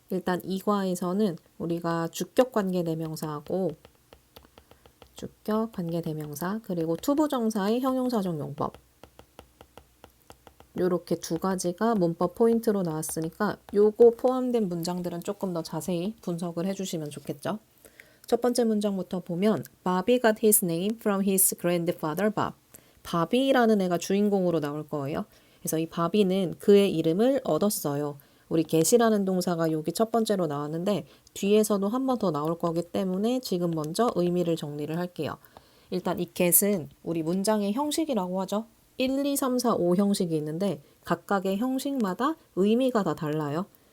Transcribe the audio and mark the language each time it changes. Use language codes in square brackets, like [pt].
[ko] 일단 2과에서는 우리가 주격관계대명사하고 주격관계대명사 그리고 투부정사의 형용사적 용법 요렇게 두 가지가 문법 포인트로 나왔으니까 요거 포함된 문장들은 조금 더 자세히 분석을 해주시면 좋겠죠. 첫 번째 문장부터 보면 [en] Bobby got his name from his grandfather Bob. [ko] 바비라는 애가 주인공으로 나올 거예요. 그래서 이 바비는 그의 이름을 얻었어요. 우리 get이라는 동사가 여기 첫 번째로 나왔는데 뒤에서도 한 번 더 나올 거기 때문에 지금 먼저 의미를 정리를 할게요. 일단 이 get은 우리 문장의 형식이라고 하죠. 1, 2, 3, 4, 5 형식이 있는데 각각의 형식마다 의미가 다 달라요.